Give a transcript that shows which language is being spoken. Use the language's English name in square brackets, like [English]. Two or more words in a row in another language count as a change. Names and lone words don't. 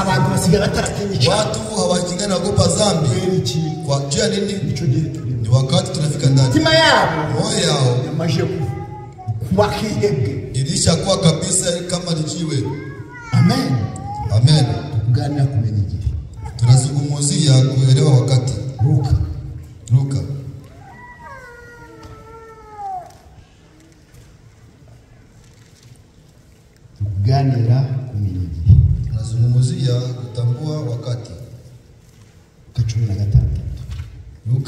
[Kinyarwanda] abantu basigaye bataratinya icyaha, [Swahili] watu hawakingana kuogopa dhambi. Kwa njia nini? [Kinyarwanda] Nicyo gihe turimo, [Swahili] ni wakati tunafika ndani, [Kinyarwanda] mitima yabo, [Swahili] moyo yao [Kinyarwanda] yamaje kuba kihebwe, [Swahili] ilishakuwa kabisa kama ni jiwe. Amen. Amen. [Kinyarwanda] Tuganira kumenya igihe, [Swahili] tunazungumzia kuelewa wakati. Luka [Kinyarwanda] tuganira kumenya igihe, [Swahili] tunazungumzia kutambua wakati. Luka 16.